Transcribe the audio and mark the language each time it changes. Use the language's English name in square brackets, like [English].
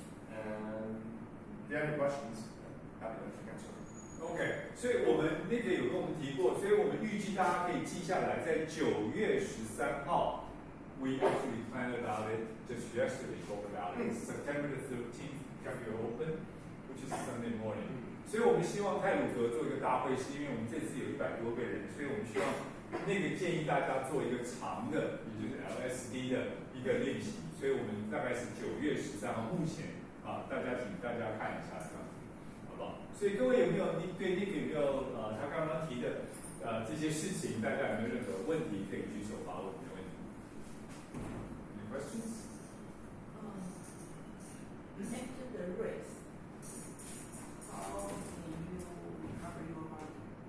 [English] And if you have any questions, happy to answer. [Chinese] OK， 所以我们那个有跟我们提过，所以我们预计大家可以记下来，在9月13号 ， [English] we actually planned about it just yesterday, talked about it. September the 13th, Cafe Open, which is Sunday morning. [Chinese] 所以我们希望泰鲁格做一个大会，是因为我们这次有100多个人，所以我们希望那个建议大家做一个长的，也就是 LSD 的一个练习。所以我们大概是9月13号，目前大家请大家看一下这样子，好不好？所以各位有没有对那个有没有他刚刚提的这些事情，大家有没有任何问题可以举手发问？没问题。 [English] Any questions? After the race, how do you recover your body?